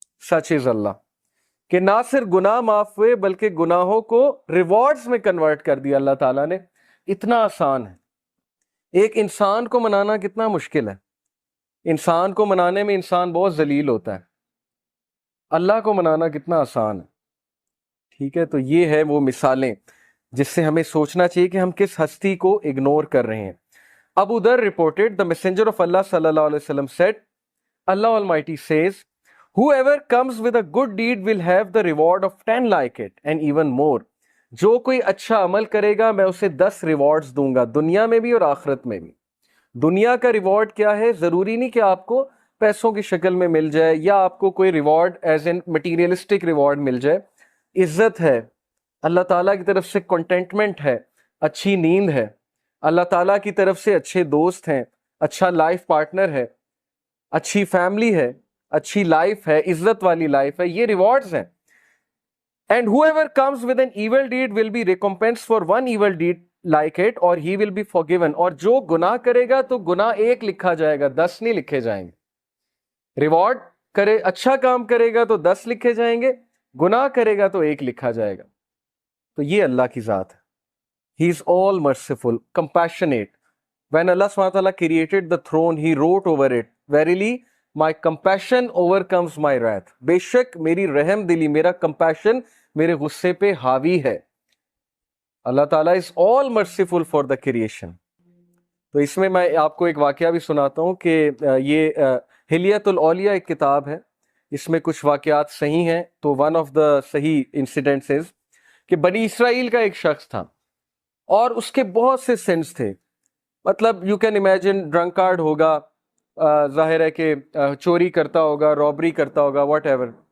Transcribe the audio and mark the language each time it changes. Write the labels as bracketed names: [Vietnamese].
[Urdu] سچ از اللہ کہ نہ صرف گناہ معاف ہوئے بلکہ گناہوں کو ریوارڈز میں کنورٹ کر دیا اللہ تعالیٰ نے. اتنا آسان ہے، ایک انسان کو منانا کتنا مشکل ہے، انسان کو منانے میں انسان بہت ذلیل ہوتا ہے، اللہ کو منانا کتنا آسان ہے. ٹھیک ہے، تو یہ ہے وہ مثالیں جس سے ہمیں سوچنا چاہیے کہ ہم کس ہستی کو اگنور کر رہے ہیں. ابو ذر [English] reported, the messenger of Allah sallallahu alaihi wasallam said, Allah Almighty says, whoever comes with a good deed will have the reward of 10 like it and even more. [Urdu] جو کوئی اچھا عمل کرے گا میں اسے 10 ریوارڈز دوں گا، دنیا میں بھی اور آخرت میں بھی. دنیا کا ریوارڈ کیا ہے؟ ضروری نہیں کہ آپ کو پیسوں کی شکل میں مل جائے یا آپ کو کوئی reward [English] as an materialistic reward [Urdu] مل جائے. عزت ہے، اللہ تعالیٰ کی طرف سے کنٹینٹمنٹ ہے، اچھی نیند ہے، اللہ تعالیٰ کی طرف سے اچھے دوست ہیں، اچھا لائف پارٹنر ہے، اچھی فیملی ہے، اچھی لائف ہے، عزت والی لائف ہے، یہ ریوارڈز ہیں. [English] And whoever comes with an evil deed will be recompensed for one evil deed like it or he will be forgiven. [Urdu] اور جو گناہ کرے گا تو گناہ ایک لکھا جائے گا، 10 نہیں لکھے جائیں گے. ریوارڈ کرے، اچھا کام کرے گا تو 10 لکھے جائیں گے، گناہ کرے گا تو ایک لکھا جائے گا. تو یہ اللہ کی ذات ہے. [English] He is all merciful, compassionate. When Allah SWT created the throne, He wrote over it, Verily, my compassion overcomes my wrath. [Urdu] بے شک میری رحم دلی، میرا compassion میرے غصے پہ حاوی ہے. اللہ تعالیٰ [English] is all merciful for the creation. [Urdu] تو اس میں آپ کو ایک واقعہ بھی سناتا ہوں کہ یہ حلیت الاولیاء ایک کتاب ہے، اس میں کچھ واقعات صحیح ہیں. تو ون آف دا صحیح انسیڈنٹس کہ بنی اسرائیل کا ایک شخص تھا اور اس کے بہت سے سینس تھے. مطلب [English] you can imagine drunkard [Urdu] ہوگا، ظاہر ہے کہ چوری کرتا ہوگا، رابری کرتا ہوگا، واٹ ایور.